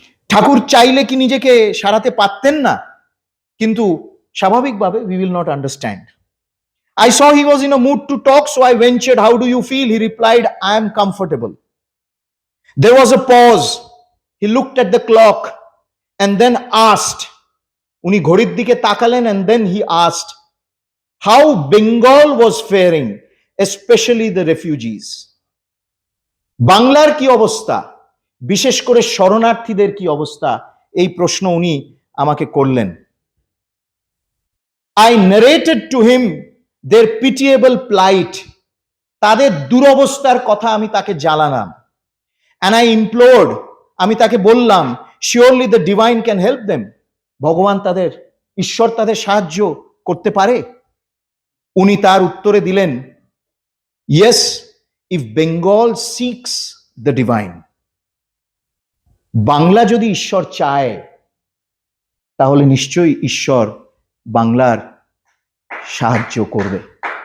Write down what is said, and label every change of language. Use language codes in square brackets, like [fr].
[bn] ঠাকুর চাইলে কি নিজেকে সারাতে পারতেন না? কিন্তু স্বাভাবিকভাবে [en] We will not understand. I saw he was in a mood to talk, so I ventured, "How do you feel?" He replied, "I am comfortable." There was a pause. He looked at the clock and then asked, [bn] উনি ঘড়ির দিকে তাকালেন, [en] and then he asked how Bengal was faring, especially the refugees. [bn] বাংলার কি অবস্থা, বিশেষ করে শরণার্থীদের কি অবস্থা, এই প্রশ্ন উনি আমাকে করলেন। [en] I narrated to him their pitiable plight, [bn] তাদের দুরবস্থার কথা আমি তাকে জানালাম। [en] And I implored, [bn] আমি তাকে বললাম, [en] surely the divine can help them, [bn] ভগবান তাদের, ঈশ্বর তাদের সাহায্য করতে পারে। উনি তার উত্তরে দিলেন, [en] yes, if Bengal seeks the divine, [bn] Bangla যদি ঈশ্বর চায় তাহলে নিশ্চয়ই ঈশ্বর বাংলার সাহায্য করবে।